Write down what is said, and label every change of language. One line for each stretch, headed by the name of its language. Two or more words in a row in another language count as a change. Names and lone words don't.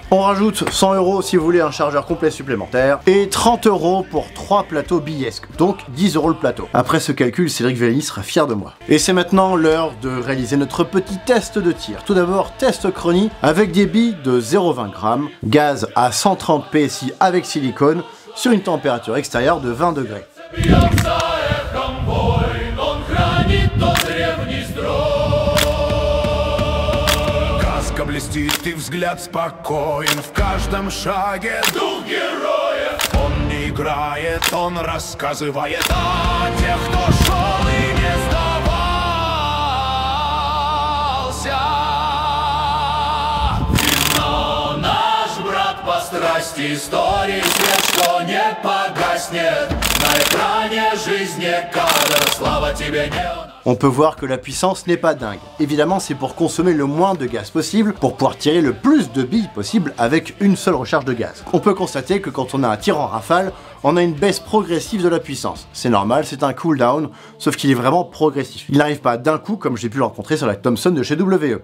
French: On rajoute 100 € si vous voulez un chargeur complet supplémentaire, et 30 € pour 3 plateaux billesques, donc 10 € le plateau. Après ce calcul, Cédric Villani sera fier de moi. Et c'est maintenant l'heure de réaliser notre petit test de tir. Tout d'abord, test Crony avec des billes de 0,20 g, gaz à 130 PSI avec silicone, sur une température extérieure de 20 degrés.
Russian: Блестит и взгляд спокоен в каждом шаге. Дух героев. Он не играет, он рассказывает о тех, кто шел и не сдавался. Но наш брат по страсти истории свет, что не погаснет. На экране жизни кадр, слава тебе не...
French: On peut voir que la puissance n'est pas dingue. Évidemment, c'est pour consommer le moins de gaz possible, pour pouvoir tirer le plus de billes possible avec une seule recharge de gaz. On peut constater que quand on a un tir en rafale, on a une baisse progressive de la puissance. C'est normal, c'est un cooldown, sauf qu'il est vraiment progressif. Il n'arrive pas d'un coup comme j'ai pu le rencontrer sur la Thompson de chez WE.